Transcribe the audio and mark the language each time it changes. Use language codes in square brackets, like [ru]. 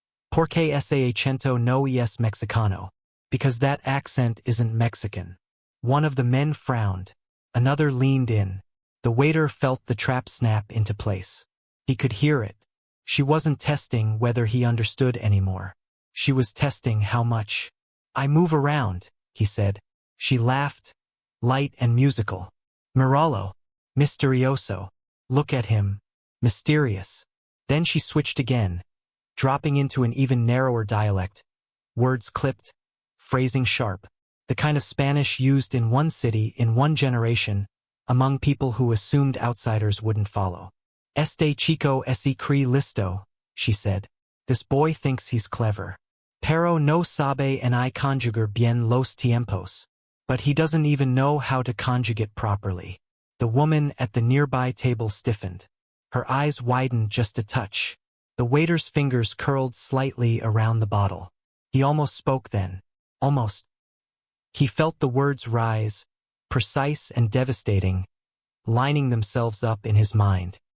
[es] Porque ese acento no es mexicano. [en] Because that accent isn't Mexican. One of the men frowned. Another leaned in. The waiter felt the trap snap into place. He could hear it. She wasn't testing whether he understood anymore. She was testing how much. I move around, he said. She laughed, light and musical. [es] Miralo. Misterioso. [en] Look at him. Mysterious. Then she switched again, dropping into an even narrower dialect. Words clipped, phrasing sharp. The kind of Spanish used in one city in one generation, among people who assumed outsiders wouldn't follow. [es] Este chico ese cree listo, [en] she said. This boy thinks he's clever. [es] Pero no sabe ni conjugar bien los tiempos. [en] But he doesn't even know how to conjugate properly. The woman at the nearby table stiffened. Her eyes widened just a touch. The waiter's fingers curled slightly around the bottle. He almost spoke then. Almost. He felt the words rise, precise and devastating, lining themselves up in his mind.